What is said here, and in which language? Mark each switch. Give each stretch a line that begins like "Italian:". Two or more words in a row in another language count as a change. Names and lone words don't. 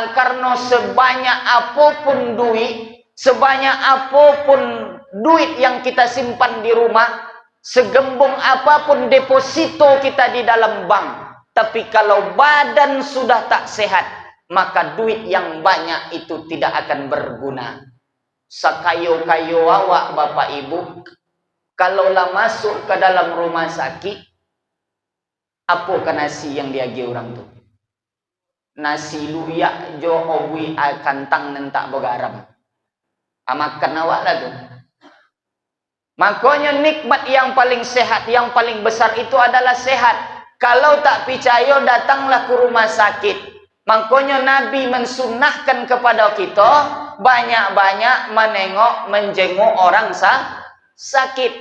Indonesian: Karena sebanyak apapun duit, sebanyak apapun duit yang kita simpan di rumah, segembung apapun deposito kita di dalam bank, tapi kalau badan sudah tak sehat, maka duit yang banyak itu tidak akan berguna.
Minangkabau: Sakayo-kayo awak Bapak Ibu, kalaulah masuk ke dalam rumah sakit, apa ke nasi yang diagi orang tu? Nasi luyak jo obui kantang nentak begaram. Makan awak lah tu.
Indonesian: Makanya nikmat yang paling sehat, yang paling besar itu adalah sehat. Kalau tak percaya, datanglah ke rumah sakit. Makanya Nabi mensunnahkan kepada kita banyak-banyak menengok, menjenguk orang sakit.